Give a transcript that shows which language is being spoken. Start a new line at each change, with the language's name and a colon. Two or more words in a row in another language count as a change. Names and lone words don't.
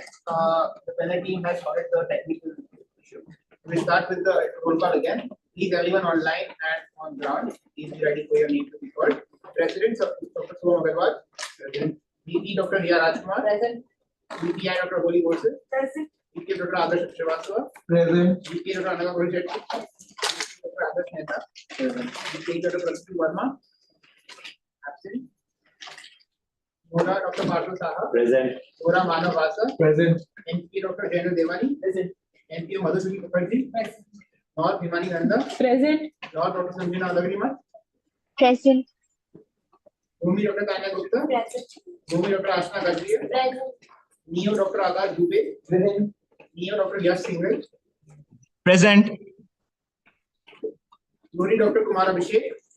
English: The panel team has sorted the technical issue. We'll start with the roll call again. Please, everyone online and on ground, please be ready for your name to be called. President Dr. Soham Agarwal. Present. VP Dr. Riya Rajkumar. Present. VPI Dr. Holy Borse. Present. VP Dr. Adarsh Srivastava. Present. VP Dr. Anaga Gurjetty. Dr. Adarsh Mehta. Present. VP Dr. Prasthi Verma. Absent. Mona Dr. Marshall Saha. Present. Mona Manav Vasa. Present. MP Dr. Jenu Devani. Present. MP Madhusuri Mukherjee. Present. Lord Bhimani Nanda. Present. Lord Dr. Sanjana Adagrimal. Present. Bhumi Dr. Tanya Gupta. Present. Bhumi Dr. Ashna Gadriya. Present. Neo Dr. Akash Dubey. Present. Neo Dr. Yash Singhal. Present. Nuri Dr. Kumar Abhishek.